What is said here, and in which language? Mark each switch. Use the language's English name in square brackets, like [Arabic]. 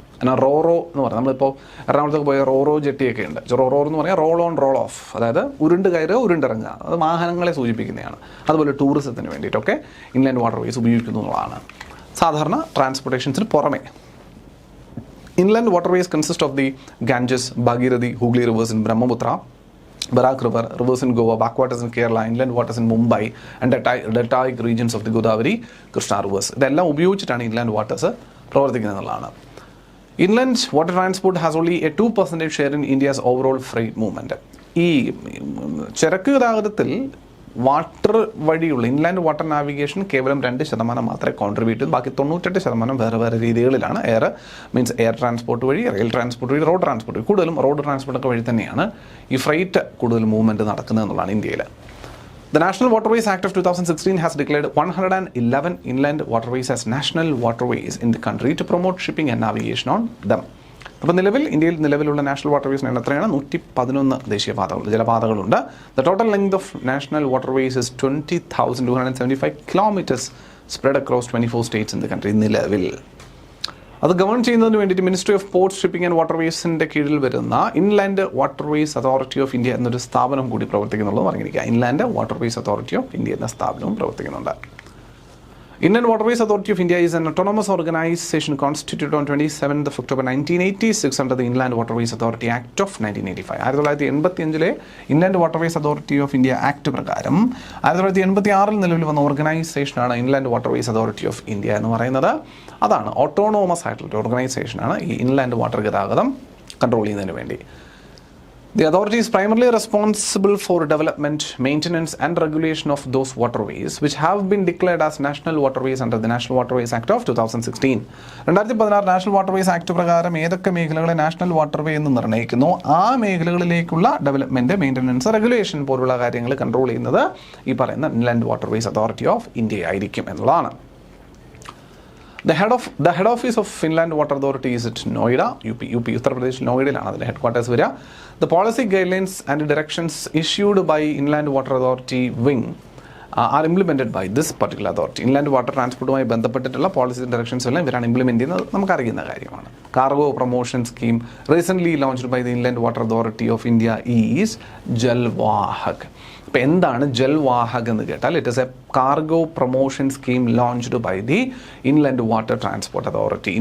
[Malayalam] എന്നാൽ റോറോ എന്ന് പറഞ്ഞാൽ നമ്മളിപ്പോൾ എറണാകുളത്തേക്ക് പോയ റോറോ ജെട്ടിയൊക്കെ ഉണ്ട്. റോറോ എന്ന് പറഞ്ഞാൽ റോൾ ഓൺ റോൾ ഓഫ്, അതായത് ഉരുണ്ട് കയറുക ഉരുണ്ടിറങ്ങുക, അത് വാഹനങ്ങളെ സൂചിപ്പിക്കുന്നതാണ്. അതുപോലെ ടൂറിസത്തിന് വേണ്ടിയിട്ടൊക്കെ ഇൻലാൻഡ് വാട്ടർവേസ് ഉപയോഗിക്കുന്നു എന്നുള്ളതാണ്. സാധാരണ ട്രാൻസ്പോർട്ടേഷൻസിന് പുറമെ [English] Inland waterways consist of the Ganges, Bhagirathi, Hooghly rivers in Brahmaputra, Barak River, rivers in Goa, backwaters in Kerala, inland waters in Mumbai, and deltaic regions of the Godavari, Krishna rivers. [Malayalam] ഇതെല്ലാം ഉപയോഗിച്ചിട്ടാണ് inland waters പ്രവർത്തിക്കുന്നതെന്നുള്ളതാണ്. [English] Inland water transport has only a 2% share in India's overall freight movement. [Malayalam] ഈ ചരക്ക് ഗതാഗതത്തിൽ water വഴിയുള്ള inland water navigation കേവലം 2% മാത്രമേ contribute ചെയ്തു. ബാക്കി 98% വേറെ രീതികളിലാണ്. എയർ ട്രാൻസ്പോർട്ട് വഴി, റെയിൽ ട്രാൻസ്പോർട്ട് വഴി, റോഡ് ട്രാൻസ്പോർട്ട് വഴി, കൂടുതലും റോഡ് ട്രാൻസ്പോർട്ടൊക്കെ വഴി തന്നെയാണ് ഈ ഫ്രൈറ്റ് കൂടുതൽ മൂവ്മെൻറ്റ് നടക്കുന്നത് എന്നുള്ളതാണ് ഇന്ത്യയിൽ. [English] The National Waterways Act of 2016 has declared 111 inland waterways as national waterways in the country to promote shipping and navigation on them. [Malayalam] അപ്പോൾ ഇന്ത്യയിൽ നിലവിലുള്ള നാഷണൽ വാട്ടർവേസിന് എത്രയാണ്? 111 ദേശീയപാതകൾ, ജലപാതകളുണ്ട്. [English] The total length of national waterways is 20,275 kilometers spread across 24 states in the country. [Malayalam] നിലവിൽ അത് ഗവൺ ചെയ്യുന്നതിന് വേണ്ടിയിട്ട് ministry of ports, shipping and വാട്ടർവേസിൻ്റെ കീഴിൽ വരുന്ന inland waterways authority of India എന്നൊരു സ്ഥാപനം കൂടി പ്രവർത്തിക്കുന്നുള്ളത് പറഞ്ഞിരിക്കുക. Inland waterways authority of India എന്ന സ്ഥാപനവും പ്രവർത്തിക്കുന്നുണ്ട്. [English] Inland Waterways Authority of India is an autonomous organization constituted on 27th of October 1986 under the Inland Waterways Authority Act of 1985. [Malayalam] 1985 inland waterways authority of India act പ്രകാരം 1986 നിലവിൽ വന്ന ഓർഗനൈസേഷനാണ് inland waterways authority of India എന്ന് പറയുന്നത്. അതാണ് autonomous ആയിട്ടുള്ള ഓർഗനൈസേഷനാണ് ഈ inland water ഗതാഗതം control ചെയ്യുന്നതിന് വേണ്ടി. [English] The authority is primarily responsible for development, maintenance and regulation of those waterways which have been declared as national waterways under the National Waterways Act of 2016. [Malayalam] 2016 national waterways act പ്രകാരം ഏതൊക്കെ മേഖലകളെ national waterway എന്ന് നിർണ്ണയിക്കുന്നു ആ മേഖലകളിലേക്കുള്ള development, maintenance, regulation പോലുള്ള കാര്യങ്ങൾ control ചെയ്യുന്നത് ഈ പറയുന്ന inland waterways authority of India ആയിരിക്കും എന്നുള്ളതാണ്. [English] The head office of Inland Water Authority is at Noida, UP, Uttar Pradesh, [Malayalam] നോയിഡയിലാണ് അതിൻ്റെ ഹെഡ് ക്വാർട്ടേഴ്സ് വരിക. [English] The policy guidelines and directions issued by Inland Water Authority Wing are implemented by this particular authority. [Malayalam] Inland water ട്രാൻസ്പോർട്ടുമായി ബന്ധപ്പെട്ടിട്ടുള്ള policy directions എല്ലാം ഇവരാണ് implement ചെയ്യുന്നത്. നമുക്കറിയുന്ന കാര്യമാണ്. [English] Cargo promotion scheme recently launched by the inland water authority of India is Jalvahak. [Malayalam] ഇപ്പോൾ എന്താണ് ജൽവാഹക് എന്ന് കേട്ടാൽ, [English] It is a cargo promotion scheme launched by the inland water transport authority.